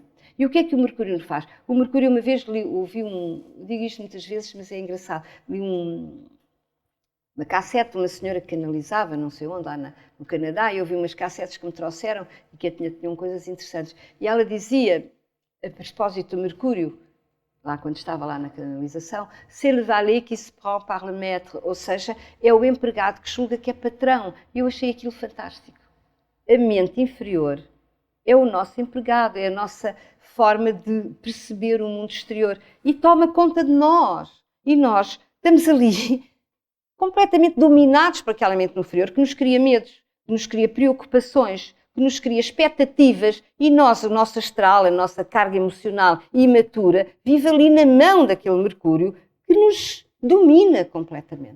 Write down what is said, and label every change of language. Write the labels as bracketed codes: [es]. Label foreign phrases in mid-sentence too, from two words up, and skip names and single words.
[pt] E o que é que o Mercúrio faz? O Mercúrio, uma vez, ouvi digo isto muitas vezes, mas é engraçado, li uma cassete de uma senhora que canalizava, não sei onde, lá no Canadá, e eu vi umas cassetes que me trouxeram e que tinham coisas interessantes. E ela dizia, a propósito do Mercúrio, lá quando estava lá na canalização, [fr] c'est le valet qui se prend par le maître, [pt] ou seja, é o empregado que julga que é patrão. E eu achei aquilo fantástico. A mente inferior é o nosso empregado, é a nossa forma de perceber o mundo exterior e toma conta de nós. E nós estamos ali completamente dominados por aquela mente inferior que nos cria medos, que nos cria preocupações, que nos cria expectativas e nós, o nosso astral, a nossa carga emocional imatura, vive ali na mão daquele Mercúrio que nos domina completamente.